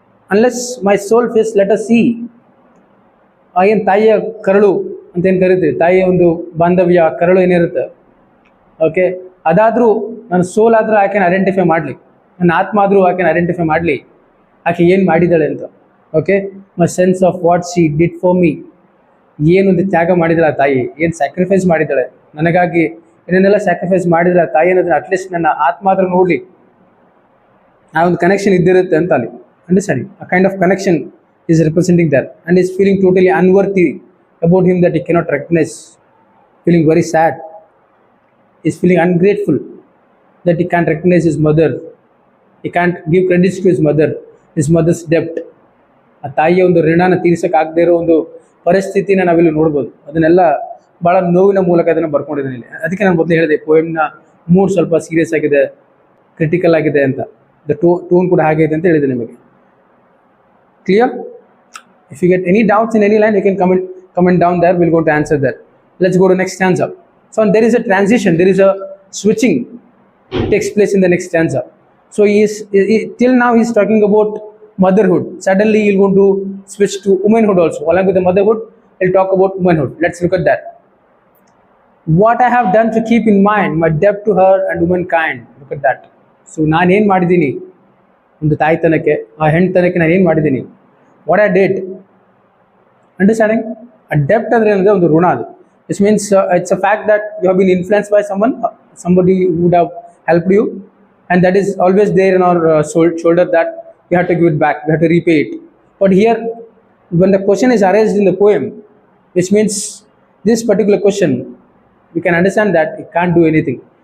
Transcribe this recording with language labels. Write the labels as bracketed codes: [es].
[en] unless my soul feels, let us see. [kn] ಏನು ತಾಯಿಯ ಕರಳು ಅಂತ ಏನು ಕರಿತೀವಿ, ತಾಯಿಯ ಒಂದು ಬಾಂಧವ್ಯ ಕರಳು ಏನಿರುತ್ತೆ, ಓಕೆ, ಅದಾದರೂ ನನ್ನ ಸೋಲ್ ಆದರೂ [en] I can identify [kn] ಮಾಡಲಿ, ನನ್ನ ಆತ್ಮ ಆದರೂ ಐ ಕ್ಯಾನ್ ಐಡೆಂಟಿಫೈ ಮಾಡಲಿ ಆಕೆ ಏನು ಮಾಡಿದ್ದಾಳೆ ಅಂತ. Okay, [en] my sense of what she did for me, [kn] ಏನೊಂದು ತ್ಯಾಗ ಮಾಡಿದಾಳೆ ಆ ತಾಯಿ, ಏನು ಸ್ಯಾಕ್ರಿಫೈಸ್ ಮಾಡಿದ್ದಾಳೆ ನನಗಾಗಿ, ಏನೇನೆಲ್ಲ ಸ್ಯಾಕ್ರಿಫೈಸ್ ಮಾಡಿದ್ರೆ ಆ ತಾಯಿ ಅನ್ನೋದನ್ನ ಅಟ್ಲೀಸ್ಟ್ ನನ್ನ ಆತ್ಮ ಆದರೂ ನೋಡಲಿ, ಆ ಒಂದು ಕನೆಕ್ಷನ್ ಇದ್ದಿರುತ್ತೆ ಅಂತ ಅಲ್ಲಿ ಅಂಡರ್ಸ್ಟ್ಯಾಂಡಿಂಗ್. [en] A kind of connection is representing that, and is feeling totally unworthy about him that he cannot recognize, feeling very sad, is feeling ungrateful that he can't recognize his mother, he can't give credits to his mother's debt. [kn] ಆ ತಾಯಿಯ ಒಂದು ಋಣನ ತೀರ್ಸೋಕ್ಕಾಗದೇ ಇರೋ ಒಂದು ಪರಿಸ್ಥಿತಿನ ನಾವಿಲ್ಲಿ ನೋಡ್ಬೋದು. ಅದನ್ನೆಲ್ಲ ಭಾಳ ನೋವಿನ ಮೂಲಕ ಅದನ್ನು ಬರ್ಕೊಂಡಿದ್ದೀನಿ ಇಲ್ಲಿ. ಅದಕ್ಕೆ ನಾನು ಮೊದಲು ಹೇಳಿದೆ ಪೋಯಮ್ನ ಮೂಡ್ ಸ್ವಲ್ಪ ಸೀರಿಯಸ್ ಆಗಿದೆ, ಕ್ರಿಟಿಕಲ್ ಆಗಿದೆ ಅಂತ, ದ ಟೋನ್ ಕೂಡ ಹಾಗೆ ಇದೆ ಅಂತ ಹೇಳಿದೆ ನಿಮಗೆ. [en] Clear? If you get any doubts in any line, you can comment down there. We'll go to answer that. Let's go to next stanza. So there is a transition, there is a switching takes place in the next stanza. So till now he is talking about motherhood. Suddenly he'll go to switch to womanhood also. Along with the motherhood, he'll talk about womanhood. Let's look at that. What I have done to keep in mind my debt to her and womankind. Look at that. [kn] So ನಾನು ಏನು ಮಾಡಿದ್ದೀನಿ ಒಂದು ತಾಯ್ತನಕ್ಕೆ, ಆ ಹೆಣ್ತನಕ್ಕೆ ನಾನು ಏನು ಮಾಡಿದ್ದೀನಿ, [en] What I did. [kn] Understanding? ಆ ಡೆಪ್ಟ್ ಅಂದರೆ ಏನಂದರೆ ಒಂದು ಋಣ ಅದು. [en] It's means it's a fact that you have been influence by somebody who would have helped you, and that is always there in our shoulder that you have to give it back, you have to repay it. But here when the question is arised in the poem, which means this particular question, we can understand that it can't do anything.